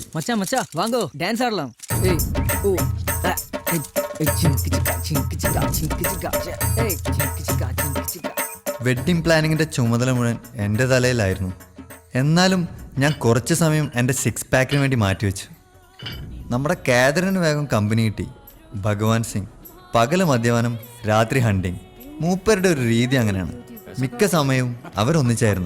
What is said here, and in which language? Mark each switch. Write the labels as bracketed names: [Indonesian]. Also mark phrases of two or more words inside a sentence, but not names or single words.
[Tamil] மச்சான் மச்சான் வாங்கோ டான்ஸ் ஆடலாம். ஏய் ஓ சிங்கிச்சிகா சிங்கிச்சிகா சிங்கிச்சிகா ஏய் சிங்கிச்சிகா சிங்கிச்சிகா. [Malayalam] വെഡ്ഡിംഗ് പ്ലാനിങ്ങിന്റെ ചുമതല മുഴുവൻ എൻ്റെ തലയിലായിരുന്നു. എന്നാലും ഞാൻ കുറച്ച് സമയം എൻ്റെ 6 പാക്കിന് വേണ്ടി മാറ്റിവെച്ചു. നമ്മുടെ കാതറിന് വേഗം കമ്പനി കിട്ടി. ഭഗവാൻ സിംഗ് പകല് മദ്യപാനം, രാത്രി ഹണ്ടിങ്. മൂപ്പരുടെ ഒരു രീതി അങ്ങനെയാണ്. മിക്ക സമയവും അവരൊന്നിച്ചായിരുന്നു.